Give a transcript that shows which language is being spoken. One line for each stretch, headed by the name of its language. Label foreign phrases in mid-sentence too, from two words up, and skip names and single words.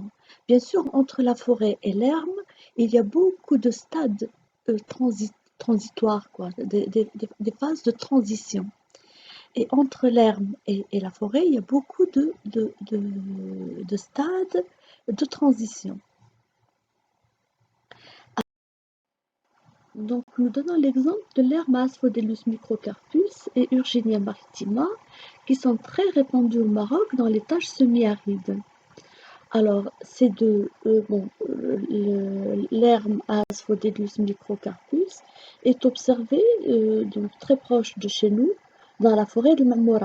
French: Bien sûr, entre la forêt et l'herbe, il y a beaucoup de stades transitoires, quoi, des phases de transition. Et entre l'herbe et la forêt, il y a beaucoup de stades de transition. Donc, nous donnons l'exemple de l'herbe Asphodelus microcarpus et Urginia maritima, qui sont très répandus au Maroc dans les tâches semi-arides. Alors, ces deux, l'herbe Asphodelus microcarpus est observée donc très proche de chez nous, dans la forêt de Marmora.